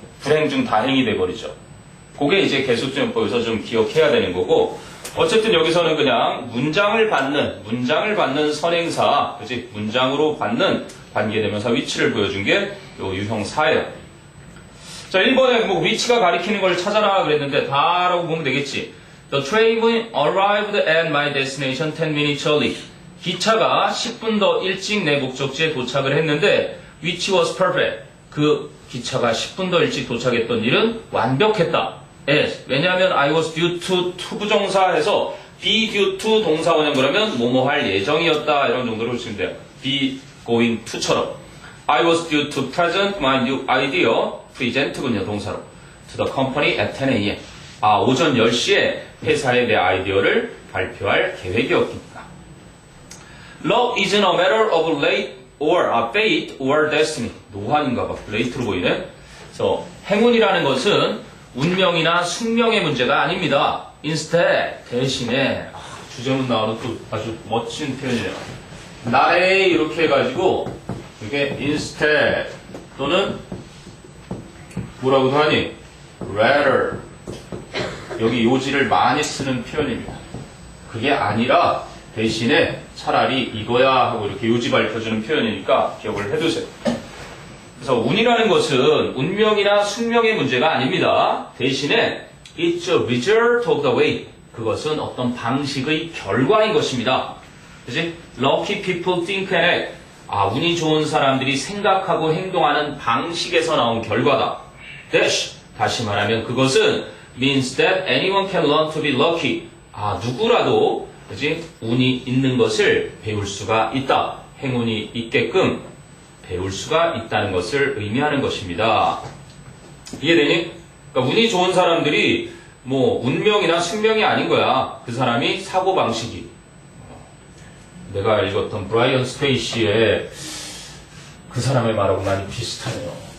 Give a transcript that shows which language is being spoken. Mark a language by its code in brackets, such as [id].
[ko] 불행 중 다행이 돼버리죠. 그게 이제 계속적용법에서 좀 기억해야 되는 거고, 어쨌든 여기서는 그냥 문장을 받는 선행사, 그치? 문장으로 받는 관계대명사 위치를 보여준 게 요 유형사예요. 자, 1번에 뭐 위치가 가리키는 걸 찾아라 그랬는데 다라고 보면 되겠지. [en] The train arrived at my destination 10 minutes early. [ko] 기차가 10분 더 일찍 내 목적지에 도착을 했는데 [en] which was perfect. [ko] 그 기차가 10분 더 일찍 도착했던 일은 완벽했다. [en] Yes. [ko] 왜냐하면 [en] I was due to [ko] 투부정사해서 [en] be due to [ko] 동사원형 그러면 뭐뭐 할 예정이었다 이런 정도로 보시면 돼요. [en] be going to처럼 I was due to present my new idea present군요 [ko] 동사로 [en] to the company at 10 a.m. [ko] 오전 10시에 회사에 내 아이디어를 발표할 계획이었습니다. [en] Love isn't a matter of late or fate or destiny. [ko] 노환인가 봐. late로 보이네. 그래서 행운이라는 것은 운명이나 숙명의 문제가 아닙니다. Instead, 대신에 주제문 나오는 또 아주 멋진 표현이네요. 나에 이렇게 해가지고 이게 instead 또는 뭐라고도 하니? rather 여기 요지를 많이 쓰는 표현입니다. 그게 아니라 대신에 차라리 이거야 하고 이렇게 요지 밝혀주는 표현이니까 기억을 해두세요. 그래서 운이라는 것은 운명이나 숙명의 문제가 아닙니다. 대신에 [en] it's a result of the way. [ko] 그것은 어떤 방식의 결과인 것입니다. 그치? [en] Lucky people think and act. [ko] 운이 좋은 사람들이 생각하고 행동하는 방식에서 나온 결과다. [en] Dash. [ko] 다시 말하면 그것은 [en] means that anyone can learn to be lucky. [ko] 누구라도 그치? 운이 있는 것을 배울 수가 있다. 행운이 있게끔 배울 수가 있다는 것을 의미하는 것입니다. 이해되니? 그러니까 운이 좋은 사람들이 뭐 운명이나 숙명이 아닌 거야. 그 사람이 사고방식이. 내가 읽었던 브라이언 스페이시의 그 사람의 말하고 많이 비슷하네요.